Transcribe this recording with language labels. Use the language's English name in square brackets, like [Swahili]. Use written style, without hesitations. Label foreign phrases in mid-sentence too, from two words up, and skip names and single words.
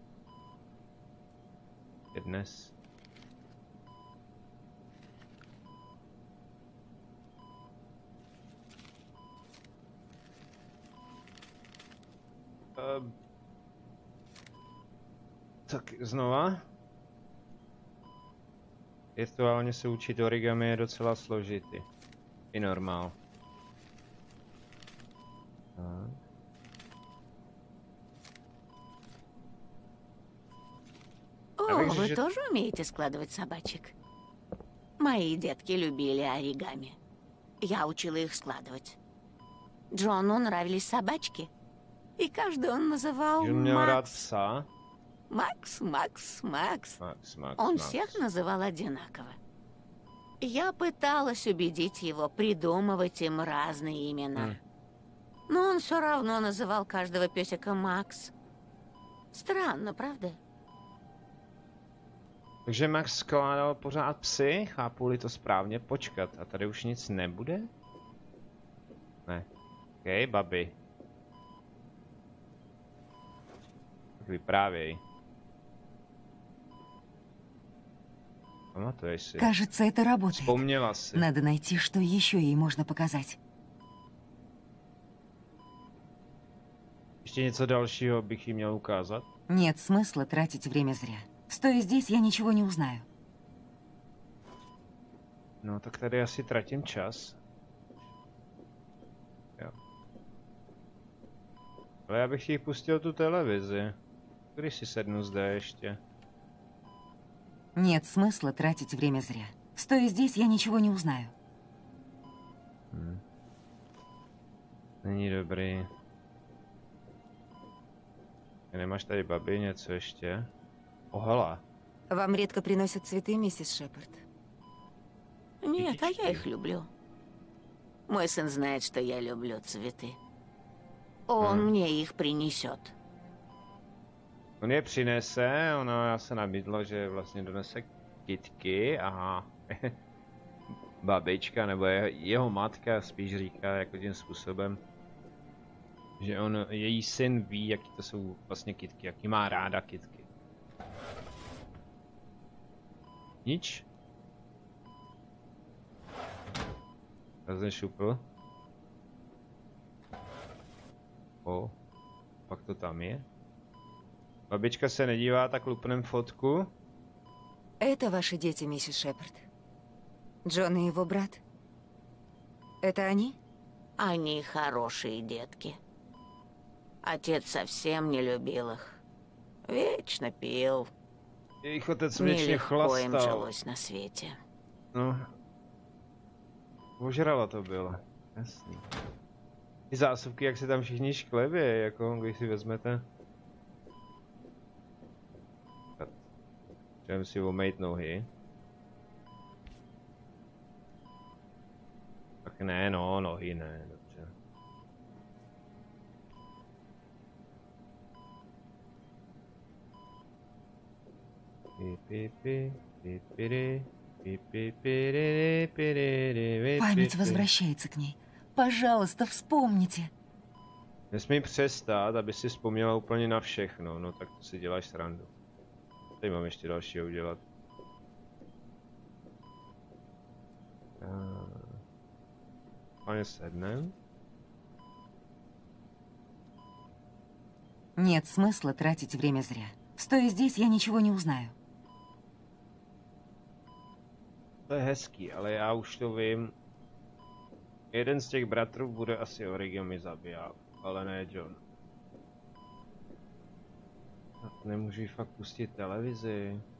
[Czech] Je dnes. Tak znova. Virtuálně se učit origami je docela složitý. I normál. [Russian] О, вы тоже умеете складывать собачек? Мои детки любили оригами. Я учила их складывать. Джону нравились собачки. И каждый он называл Макс. Макс, Макс, Макс. Он всех называл одинаково. Я пыталась убедить его придумывать им разные имена. Но он все равно называл каждого песика Макс. Странно, правда? [Czech] Takže Max skládal pořád psy, chápu-li to správně, počkat, a tady už nic nebude? Ne. OK, babi. Tak vyprávěj. Pamatuješ si? [Russian] Кажется, это работает. Вспомнила си. Надо найти, что еще ей можно показать. [Czech] Ještě něco dalšího bych jí měl ukázat? [Russian] Нет смысла тратить время зря. Стоя здесь, я ничего не узнаю. [Czech] No, tak tady asi tratím čas. Jo. Ale já bych jí pustil tu televizi. Když si sednu zde ještě. Нет смысла тратить время зря. Стоя здесь, я ничего не узнаю. Není dobrý. Nemáš tady babi něco ještě? Ohela. [Russian] Вам редко приносят цветы, миссис Шепард? Нет, а я их люблю. Мой сын знает, что я люблю цветы. Он мне их принесет. [Czech] On je přinese, ono já se nabídlo, že vlastně donese kytky a babička nebo jeho matka spíš říká jako tím způsobem, že její syn ví, jaký to jsou vlastně kytky, jaký má ráda kytky. Nič? Vezme šupl. O, pak to tam je. Babička se nedívá, tak lupnem fotku. [Russian] Это ваши дети, миссис Шепард. Джон и его брат. Это они? Они хорошие детки. Отец совсем не любил их. Вечно пил. [Czech] Jejich otec věčně [Russian] Нелегко им [Czech] chlastal. [Russian] жилось на свете. [Czech] No. Ožralo to bylo. Jasný. Ty zásuvky, jak se tam všichni šklebě, jako když si vezmete. Můžeme si omejt nohy. Tak ne, no, nohy ne, dobře. [Russian] Память возвращается к ней. Пожалуйста, вспомните. [Czech] Nesmí přestat, aby si vzpomněla úplně na všechno, no tak to si děláš srandu. Tady mám ještě dalšího udělat. Pane sednem. [Russian] Нет смысла тратить время зря. Стоя здесь, я ничего не узнаю. [Czech] To je hezký, ale já už to vím. Jeden z těch bratrů bude asi origami zabiják, ale ne John. Nemůžu jí fakt pustit televizi.